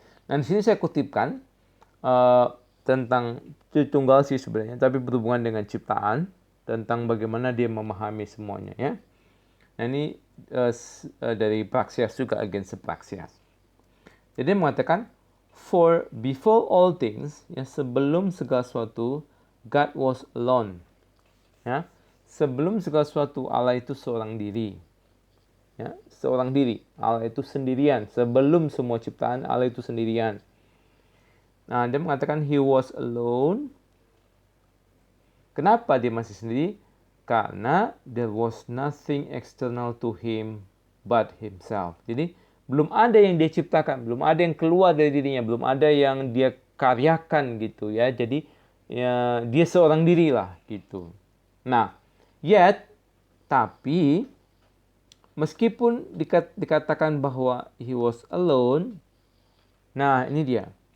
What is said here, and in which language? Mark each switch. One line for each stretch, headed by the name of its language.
Indonesian: Nah, di sini saya kutipkan tentang Tritunggal sih sebenarnya, tapi berhubungan dengan ciptaan, tentang bagaimana dia memahami semuanya ya. Nah, ini dari Praxias juga, against Praxias. Jadi dia mengatakan,
English: for before all things,
Indonesian: ya, sebelum segala sesuatu,
English: God was alone.
Indonesian: Ya, sebelum segala sesuatu, Allah itu seorang diri. Ya, seorang diri. Allah itu sendirian. Sebelum semua ciptaan, Allah itu sendirian. Nah, dia mengatakan
English: he was alone.
Indonesian: Kenapa dia masih sendiri?
English: Karena there was nothing external to him but himself.
Indonesian: Jadi, belum ada yang dia ciptakan, belum ada yang keluar dari dirinya, belum ada yang dia karyakan gitu ya. Jadi, ya, dia seorang diri lah gitu. Nah, tapi meskipun dikatakan bahwa
English: he was alone,
Indonesian: nah ini dia.